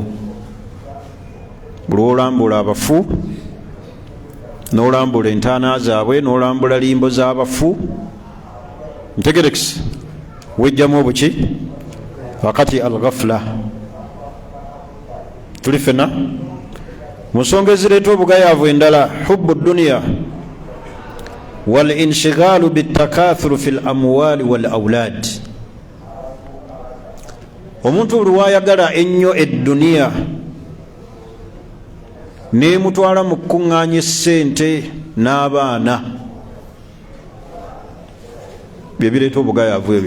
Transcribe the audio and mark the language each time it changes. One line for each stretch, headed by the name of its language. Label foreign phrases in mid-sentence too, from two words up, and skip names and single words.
Ganda: Buli olambula abafu n'olambula entaana zaabwe n'olambula limbo z'abafu, ntegerekisi wejjamu obuki? Wakati al-ghafla. Tuli fena mu nsonga ezireeta obugayaavu endala,
Arabic: حب الدنيا والانشغال بالتكاثر في الأموال والأولاد.
Ganda: Omuntu buli wayagala ennyo edduniya n'emutwala mu kuŋŋaanya ssente n'abaana, bye bireeta obugayaavu ebyo.